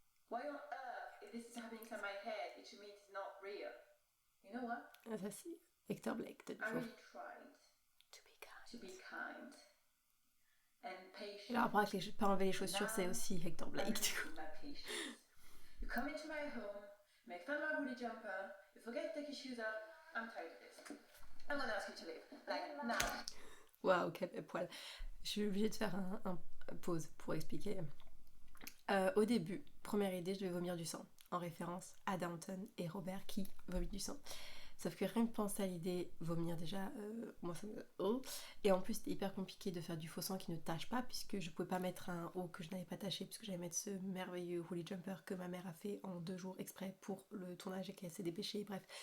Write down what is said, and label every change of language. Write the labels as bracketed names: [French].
[English] Why on earth, if this is happening inside my head, it should mean it's not real. You know what? [French] Ah, ça, c'est Hector Blake, de [English] I [French] nouveau. [English] really tried to be kind and patient. [French] Et le rapport avec les pas enlever les chaussures, c'est aussi Hector Blake, du coup. [English] You come into my home, make fun of my woolly jumper, you forget to take your shoes off. I'm tired of this. I'm gonna ask you to leave. Like, now. [French] Waouh, quel poil. Je suis obligée de faire un pause pour expliquer. Au début, première idée, je devais vomir du sang, en référence à Downton et Robert qui vomit du sang. Sauf que rien que penser à l'idée vomir déjà, moi ça me... Oh. Et en plus c'était hyper compliqué de faire du faux sang qui ne tâche pas, puisque je pouvais pas mettre un haut que je n'avais pas taché, puisque j'allais mettre ce merveilleux woolly jumper que ma mère a fait en 2 jours exprès pour le tournage et qu'elle s'est dépêchée, bref.